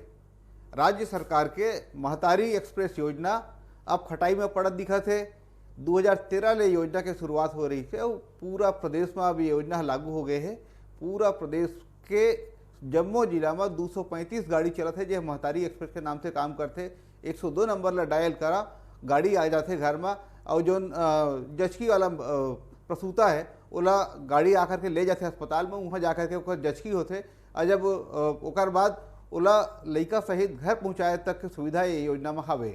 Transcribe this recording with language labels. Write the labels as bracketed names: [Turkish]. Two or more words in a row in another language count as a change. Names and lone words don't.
[Chhattisgarhi] राज्य सरकार के महतारी एक्सप्रेस योजना अब खटाई में पड़त दिखत है। 2013 ले योजना के शुरुआत हो रही है और पूरा प्रदेश में अब योजना लागू हो गए है। पूरा प्रदेश के जम्मू जिला में 235 गाड़ी चलत है जो महतारी एक्सप्रेस के नाम से काम करते। 102 नंबर ला डायल करा, गाड़ी आ जाते घर में, और जो जचकी वाला प्रसूता है ओला गाड़ी आकर के ले जाते अस्पताल में, वहाँ जाकर के ओकर जचकी होते, और जब ओकर बाद ओला लइका सहित घर पहुँचाए तक की सुविधा ये योजना में हवे।